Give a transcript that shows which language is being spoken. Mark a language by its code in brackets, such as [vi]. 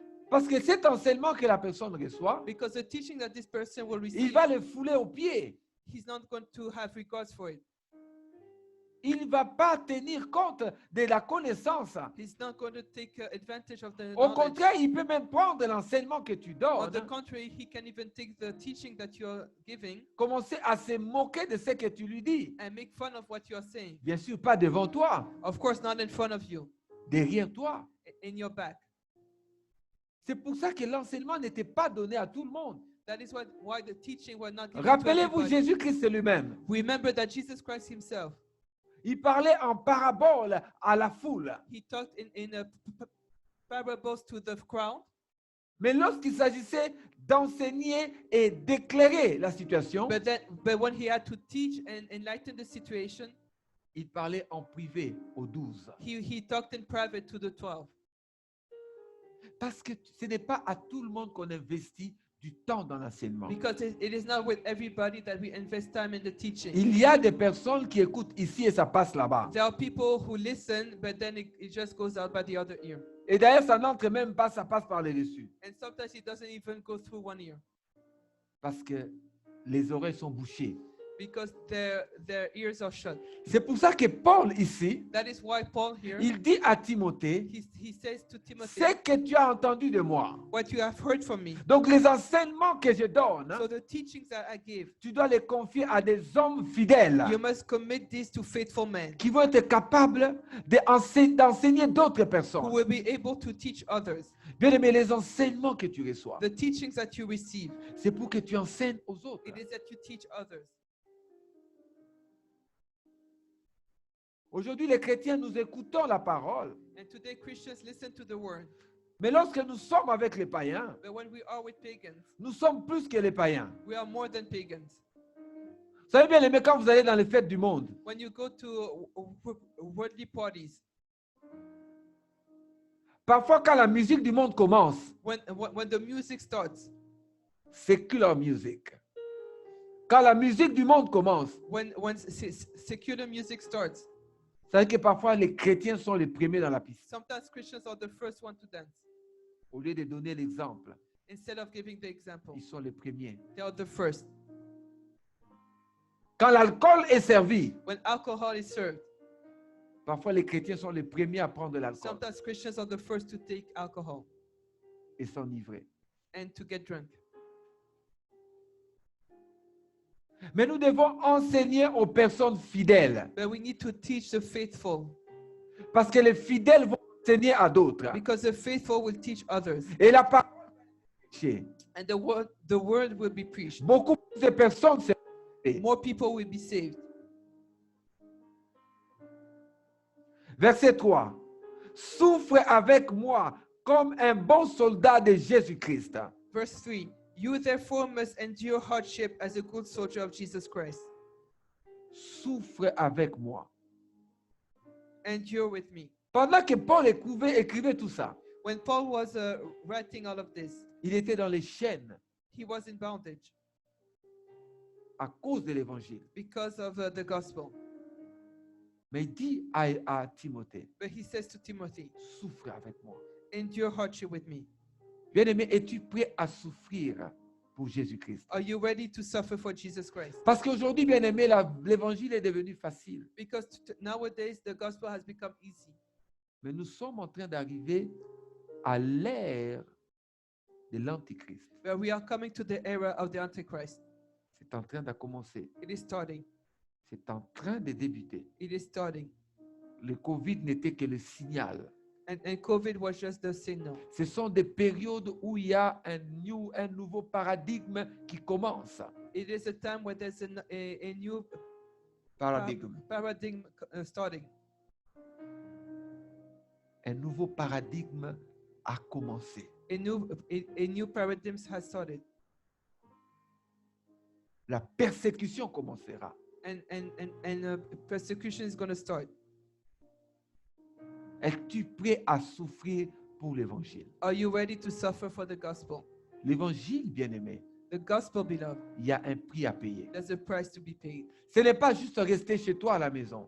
[fr] Parce que cet enseignement que la personne reçoit, [en] because the teaching that this person will [fr] il [en] receive, [fr] va le fouler aux pieds. [en] he's not going to have regards for it. [fr] Il ne va pas tenir compte de la connaissance. [en] He's not going to take advantage of the [fr] Au [en] knowledge. [fr] contraire, il peut même prendre l'enseignement que tu [en] On the [fr] donnes, [en] contrary, he can even take the teaching that you're giving [fr] commencer à se moquer de ce que tu lui dis. [en] and make fun of what you're saying. [fr] Bien sûr, pas devant toi, [en] Of course, not in front of you, [fr] derrière toi. [en] in your back. [fr] C'est pour ça que l'enseignement n'était pas donné à tout le monde. [en] That is why the teaching was not given to [fr] Rappelez-vous [en] everybody. [fr] Jésus-Christ lui-même. [en] Remember that Jesus Christ himself, [fr] Il parlait en parabole à la foule. [en] he talked in parables to the crowd. [fr] Mais lorsqu'il s'agissait d'enseigner et d'éclairer la situation, [en] But when he had to teach and enlighten the situation, [fr] il parlait en privé aux 12. [en] he talked in private to the 12. [fr] Parce que ce n'est pas à tout le monde qu'on investit du temps dans l'enseignement. [en] Because it is not with everybody that we invest time in the teaching. [fr] Il y a des personnes qui écoutent ici et ça passe là-bas. [en] There are people who listen, but then it just goes out by the other ear. [fr] Et d'ailleurs, ça n'entre même pas, ça passe par le dessus. [en] And sometimes it doesn't even go through one ear [fr] Parce que les oreilles sont bouchées. [en] because their ears are shut. [fr] C'est pour ça que Paul ici, [en] That is why Paul here, [fr] il dit à Timothée, [en] he says to Timothy, [fr] ce que tu as entendu de moi. [en] what you have heard from me. [fr] Donc les enseignements que je donne, [en] So the teachings that I give, [fr] tu dois les confier à des hommes fidèles [en] you must commit this to faithful men [fr] qui vont être capables d'enseigner d'autres [en] who [fr] personnes. [en] will be able to teach others. [fr] Bien aimé, les enseignements que tu reçois, [en] The teachings that you receive, [fr] c'est pour que tu enseignes aux autres. [en] it is that you teach others. [fr] Aujourd'hui, les chrétiens, nous écoutons la parole. [en] And today Christians listen to the word. [fr] Mais lorsque nous sommes avec les païens, [en] But when we are with pagans, [fr] nous sommes plus que les païens. [en] we are more than pagans. [fr] Vous savez bien, aimé, quand vous allez dans les fêtes du monde, [en] When you go to worldly parties, [fr] parfois quand la musique du monde commence, [en] when the music starts, secular music. [fr] Quand la musique du monde commence, [en] when secular music starts, [fr] vous savez que parfois les chrétiens sont les premiers dans la piste. [en] sometimes Christians are the first one to dance. [fr] Au lieu de donner l'exemple, [en] Instead of giving the example, [fr] ils sont les premiers. [en] they are the first. [fr] Quand l'alcool est servi, [en] When alcohol is served, [fr] parfois les chrétiens sont les premiers à prendre l'alcool [en] sometimes Christians are the first to take alcohol [fr] et s'enivrer. [en] and to get drunk. [fr] Mais nous devons enseigner aux personnes fidèles. [en] But we need to teach the faithful, [fr] Parce que les fidèles vont enseigner à d'autres. [en] because the faithful will teach others, [fr] Et la parole est prêchée. [en] and the word will be preached. [fr] Beaucoup plus de personnes seront sauvées. [en] More people will be saved. [fr] Verset 3. Souffre avec moi comme un bon soldat de Jésus-Christ. [en] Verse 3. You therefore must endure hardship as a good soldier of Jesus Christ. [fr] Souffre avec moi. [en] Endure with me. [fr] Pendant que Paul écrivait tout ça, [en] When Paul was writing all of this, [fr] il était dans les chaînes [en] he was in bondage [fr] à cause de l'évangile. [en] because of the gospel. [fr] Mais il dit à Timothée, [en] But he says to Timothy, [fr] souffre avec moi. [en] endure hardship with me. [fr] Bien-aimé, es-tu prêt à souffrir pour Jésus-Christ? [en] Are you ready to suffer for Jesus Christ? [fr] Parce qu'aujourd'hui, bien-aimé, l'évangile est devenu facile. [en] Because nowadays the gospel has become easy. [fr] Mais nous sommes en train d'arriver à l'ère de l'Antichrist. [en] But we are coming to the era of the Antichrist. [fr] C'est en train de commencer. [en] It is starting. [fr] C'est en train de débuter. [en] It is starting. [fr] Le Covid n'était que le signal. [en] And COVID was just the signal. [fr] Ce sont des périodes où il y a un nouveau paradigme qui commence. [en] It is a time where there's a new [fr] paradigme. [en] paradigm starting. [fr] Un nouveau paradigme a commencé. [en] A new paradigm has started, [fr] La persécution commencera. [en] and persecution is going to start. [fr] Es-tu prêt à souffrir pour l'évangile? [en] Are you ready to suffer for the gospel? [fr] L'évangile, bien-aimé, [en] The gospel, beloved, [fr] il y a un prix à payer. [en] there's a price to be paid. [fr] Ce n'est pas juste rester chez toi à la maison,